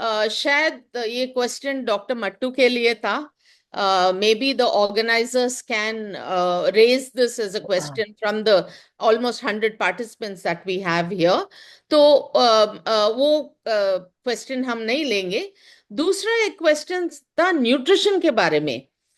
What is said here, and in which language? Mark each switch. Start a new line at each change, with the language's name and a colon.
Hindi: शायद ये question doctor Mattu के लिए था।
English: Maybe the organizers can raise this as a question from the almost 100 participants that we have here.
Hindi: तो वो क्वेश्चन हम नहीं लेंगे। दूसरा एक क्वेश्चन था न्यूट्रिशन के बारे में।